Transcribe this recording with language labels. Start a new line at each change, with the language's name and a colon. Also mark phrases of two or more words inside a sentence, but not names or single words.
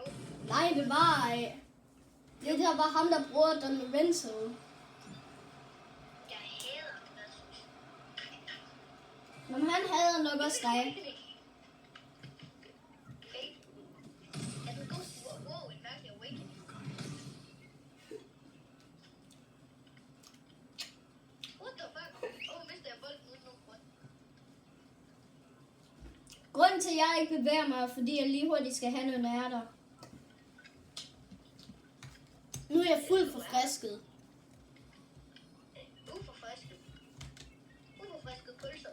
Danish: Nej, det var... Det der var ham, der bruger den Renzo. Jeg hader det. Men han havde nok også dig. Okay. Jeg kan gå til wow, en mærkelig awakening.
English: What the fuck?
Danish: Mister jeg bolden uden nogen grund. Grunden til, at jeg ikke bevæger mig, er, fordi jeg lige hurtigt skal have noget nærter. Nu er jeg fuldt forfrisket. Uforfrisket pølser.